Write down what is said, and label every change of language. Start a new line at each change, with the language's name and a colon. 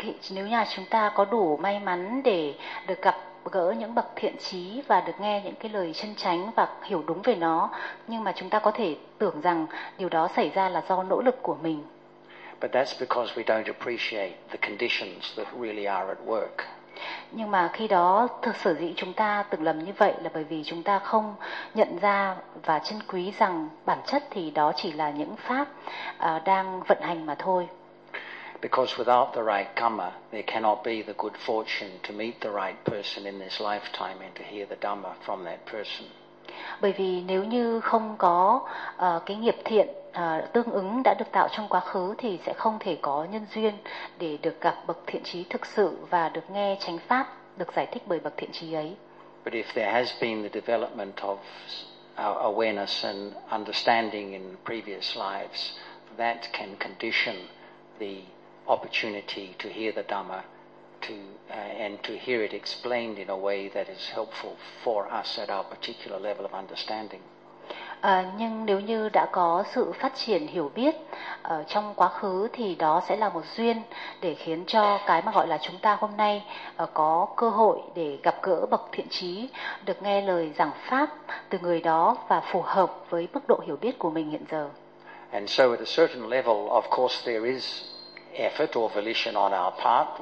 Vietnamese: Nếu nhà chúng ta có đủ may mắn để được gặp gỡ những bậc thiện trí và được nghe những cái lời chân chánh và hiểu đúng về nó, nhưng mà chúng ta có thể tưởng rằng điều đó xảy ra là do nỗ lực của mình.
English: But that's because we don't appreciate the conditions that really are at work.
Vietnamese: Nhưng mà khi đó thực sở dĩ chúng ta tưởng lầm như vậy là bởi vì chúng ta không nhận ra và trân quý rằng bản chất thì đó chỉ là những pháp đang vận hành mà thôi.
English: Because without the right karma, there cannot be the good fortune to meet the right person in this lifetime and to hear the Dhamma from that person.
Vietnamese: Bởi vì nếu như không có cái nghiệp thiện tương ứng đã được tạo trong quá khứ thì sẽ không thể có nhân duyên để được gặp bậc thiện trí thực sự và được nghe chánh pháp được giải thích bởi bậc thiện trí ấy.
English: But if there has been the development of awareness and understanding in previous lives, that can condition the opportunity to hear the Dhamma and to hear it explained in a way that is helpful for us at our particular level of understanding.
Vietnamese: Nhưng nếu như đã có sự phát triển hiểu biết trong quá khứ thì đó sẽ là một duyên để khiến cho cái mà gọi là chúng ta hôm nay có cơ hội để gặp gỡ bậc thiện trí, được nghe lời giảng pháp từ người đó và phù hợp với mức độ hiểu biết của mình hiện giờ.
English: And so at a certain level, of course, there is effort or volition on our part.